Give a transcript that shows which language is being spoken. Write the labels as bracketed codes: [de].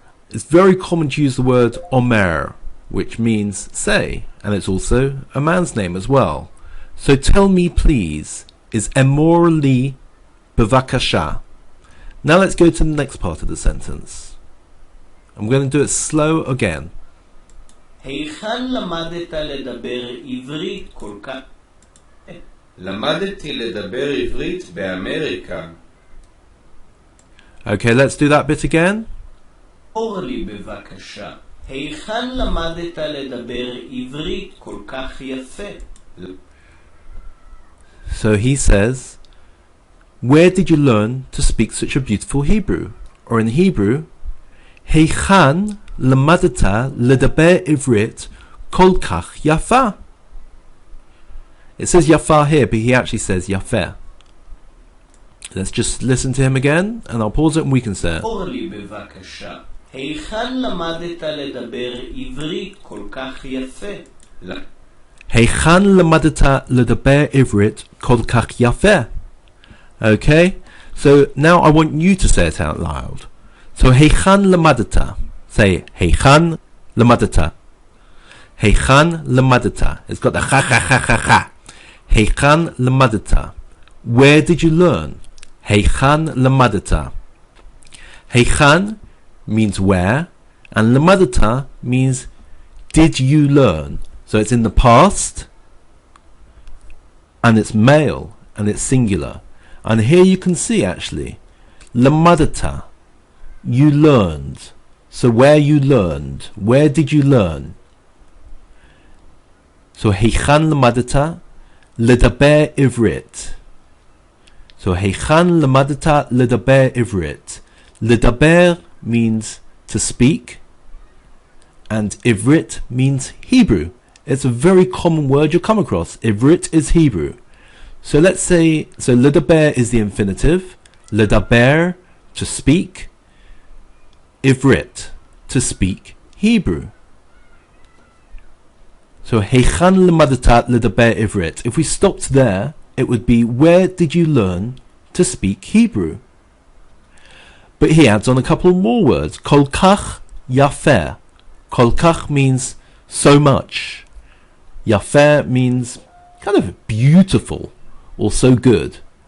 [en] It's very common to use the word omer, which means say, and it's also a man's name as well. So tell me please is [he] immorally bavakasha. [en] Now let's go to the next part of the sentence. I'm going to do it slow again. [he] היכן למדת לדבר עברית כל כך? למדתי לדבר עברית באמריקה. [en] Okay, let's do that bit again. [he] אמור לי בבקשה, היכן למדת לדבר עברית כל כך יפה? [en] So he says, where did you learn to speak such a beautiful Hebrew? Or in Hebrew, [he] היכן למדת לדבר עברית כל כך יפה? [en] It says yafa here, but he actually says yafeh. Let's just listen to him again, and I'll pause it and we can say it. [he] אמור לי בבקשה, היכן למדת לדבר עברית כל כך יפה? היכן למדת לדבר עברית כל כך יפה? [en] Okay, so now I want you to say it out loud. [he] So היכן למדת, say היכן למדת. היכן למדת. [en] It's got the ha ha [he] ha ha ha. היכן למדת. [en] Where did you learn? [he] היכן למדת. [en] היכן means where, and למדת means did you learn. So it's in the past, and it's male, and it's singular. And here you can see actually, למדת. you learned. So where you learned. Where did you learn? [he] So היכן למדת לדבר עברית. So היכן למדת לדבר עברית. [en] לדבר means to speak, and עברית means Hebrew. It's a very common word you'll come across. עברית is Hebrew. So let's say, so לדבר is the infinitive, לדבר to speak, עברית to speak Hebrew. [he] So היכן למדת לדבר עברית. [en] If we stopped there, it would be, where did you learn to speak Hebrew? But he adds on a couple more words. [he] כל כך יפה. [en] כל כך means so much. יפה means kind of beautiful or so good.